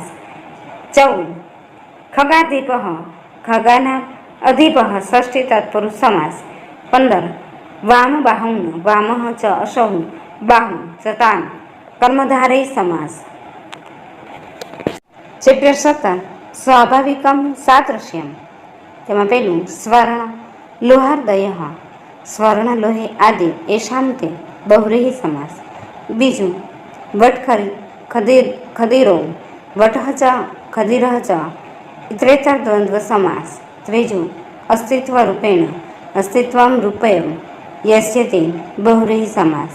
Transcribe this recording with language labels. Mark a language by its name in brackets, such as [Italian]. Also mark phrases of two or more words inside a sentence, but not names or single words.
[Sanskrit] 14 खगाधिपः खगाना अधिपः षष्ठी तत्पुरुष समास। 15 वामबाहुं वामः च असौ बाहुं च तान् कर्मधारय समास। चैप्टर 17 स्वाभाविकं सादृश्यं [Gujarati] તેમાં પહેલું [Sanskrit] સ્વર્ણ લોહારદયઃ સ્વર્ણલોહે આદि येषां ते बहुव्रीहि समास। बीजું खदीरो वटः च खदीरः च इतरेतर द्वंद्व समास। त्रीજું अस्तित्वरूपेण अस्तित्वं रूपेण यस्य ते बहुव्रीहि समास।